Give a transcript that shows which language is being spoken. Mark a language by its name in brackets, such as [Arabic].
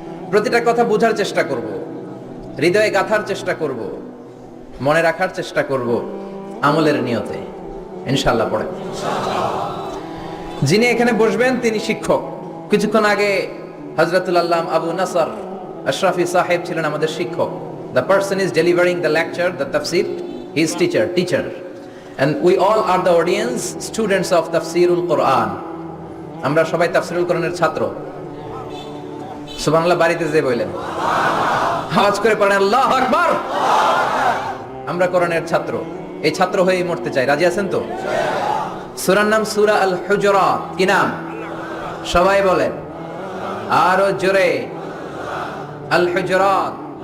[Bangla] প্রতিটা কথা বোঝার চেষ্টা করব, হৃদয়ে গাঁথার চেষ্টা করব, মনে রাখার চেষ্টা করব, আমলের নিয়তে ইনশাআল্লাহ। পড়ে যিনি এখানে বসবেন তিনি শিক্ষক। কিছুক্ষণ আগে হযরতুল আল্লামা আবু নাসর আশরাফি সাহেব ছিলেন আমাদের শিক্ষক। [English] The person is delivering the lecture, the tafsir, he is teacher. And we all are the audience, students of Tafsirul Quran. [Bangla] আমরা সবাই তাফসীরুল কোরআনের ছাত্র। সুবহানাল্লাহ বাড়িতে যে বলেন, আওয়াজ করে পড়েন আল্লাহু আকবার। আমরা কোরআনের ছাত্র, এই ছাত্র হয়েই মরতে চাই। রাজি আছেন তো? সূরার নাম সূরা আল হুজুরাত। কি নাম? সবাই বলেন আরো জোরে, আল হুজুরাত।